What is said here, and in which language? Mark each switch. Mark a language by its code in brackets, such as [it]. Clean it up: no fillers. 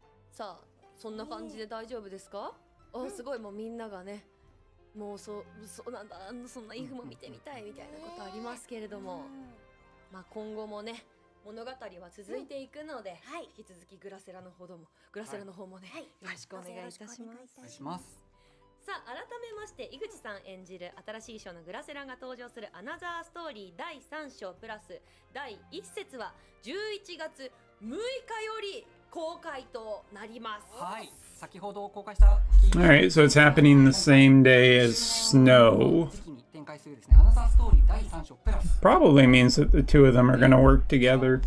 [ja] さあそんな感じで大丈夫ですか？あ、すごいもうみんながね、もうそうなんだ、そんなイフも見てみたいみたいなことありますけれども、まあ今後もね物語は続いていくので、引き続きグラセラの方もね、よろしくお願いいたします。お願いします。さあ改めまして井口さん演じる新しい章のグラセラが登場するアナザーストーリー第3章プラス第1節は11月6日より公開となります。はい。先ほど公開した。 [en] Alright, so it's happening the same day as Snow. [ja] 時期に展開するですね。アナザーストーリー第3章プラス。 [en] Probably means that the two of them are going to work together.